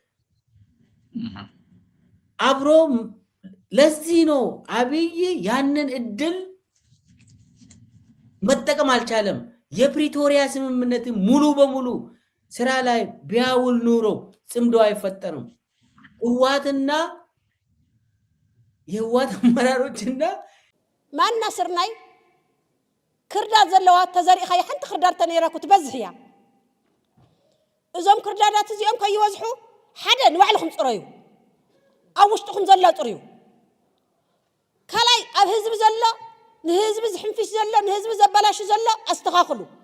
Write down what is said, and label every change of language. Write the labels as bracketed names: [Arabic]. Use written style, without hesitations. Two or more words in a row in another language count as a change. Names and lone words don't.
[Amharic] አብሮ ለዚህ ነው አብይ ያንን እድል መጠቀም አልቻለም። የፕሪቶሪያ ስምምነት ሙሉ በሙሉ ስራ ላይ ቢያውል ኑሮ ጽምዶ አይፈጠርም። ህዋትና የህዋት አመራሮችና [Tigrinya] ማና ስርናይ ክርዳት ዘለዋ ተዘሪኻ ይሓንቲ ክርዳት ተነይራኩ ትበዝሕ እያ። እዞም ክርዳዳት እዚኦም ከይወዝሑ ሓደ ንባዕልኩም ፅረዩ፣ ኣብ ውሽጥኩም ዘሎ ፅርዩ። ካልኣይ ኣብ ህዝቢ ዘሎ ንህዝቢ ዝሕንፊስ ዘሎ ንህዝቢ ዘበላሽ ዘሎ ኣስተኻኽሉ።